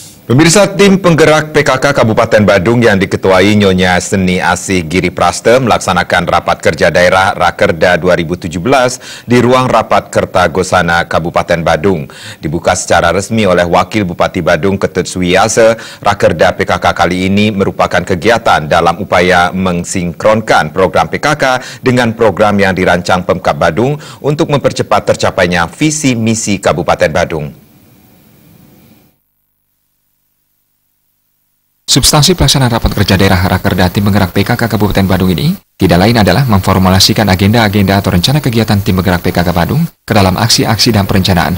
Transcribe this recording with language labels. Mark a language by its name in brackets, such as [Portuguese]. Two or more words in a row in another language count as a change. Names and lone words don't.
[Indonesian] Pemirsa, tim penggerak PKK Kabupaten Badung yang diketuai Nyonya Seni Asih Giri Praste melaksanakan rapat kerja daerah Rakerda 2017 di ruang rapat Kertagosana Kabupaten Badung. Dibuka secara resmi oleh Wakil Bupati Badung Ketut Suwiyase, Rakerda PKK kali ini merupakan kegiatan dalam upaya mensinkronkan program PKK dengan program yang dirancang Pemkab Badung untuk mempercepat tercapainya visi misi Kabupaten Badung. Substansi pelaksanaan rapat kerja daerah Rakerda tim penggerak PKK Kabupaten Badung ini tidak lain adalah memformulasikan agenda-agenda atau rencana kegiatan tim penggerak PKK Badung ke dalam aksi-aksi dan perencanaan.